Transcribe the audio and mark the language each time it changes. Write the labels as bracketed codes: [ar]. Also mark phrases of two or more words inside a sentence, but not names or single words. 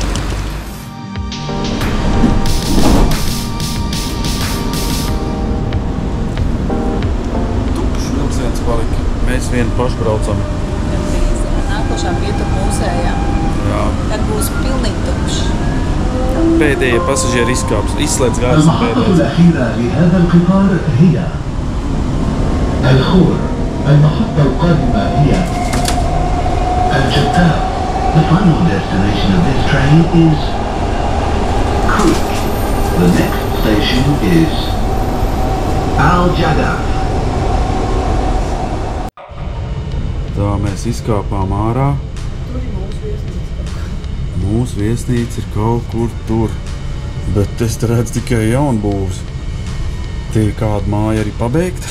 [lv] Tukšs vilciens palika. Mēs vienu pašu braucam. Nākošā pietur mūsējā. Jā. Tad būs pilnīgi tukšs. Pēdējie pasažieri izkāps, izslēdz gājas pēdējais. [ar] المحطة الأخيرة لهذا القطار هي الخور. المحطة القادمة هي الجدة. [en] The final destination of this train is Creek. The next station is Al-Jadaf. [lv] Tā mēs izkāpām ārā. Mūsu viesnīca ir kaut kur tur, bet es te redzu tikai jaunbūvs. Tie kāda māja arī pabeigta?